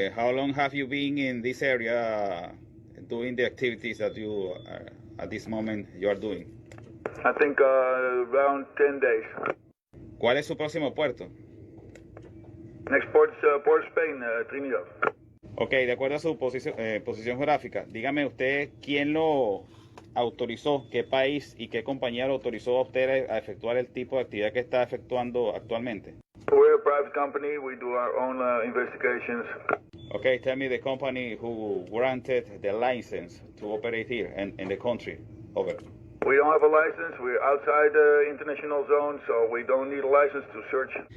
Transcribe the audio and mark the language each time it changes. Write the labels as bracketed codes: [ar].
[en] How long have you been in this area doing the activities that you at this moment you are doing? I think around 10 days. [es] ¿Cuál es su próximo puerto? [en] Next port is Port Spain, Trinidad. [es] Ok, de acuerdo a su posición geográfica, dígame usted quién lo autorizó, qué país y qué compañía lo autorizó a usted a efectuar el tipo de actividad que está efectuando actualmente. [en] We're a private company. We do our own investigations. Okay, tell me the company who granted the license to operate here in the country. Over. We don't have a license. We're outside the international zone, so we don't need a license to search.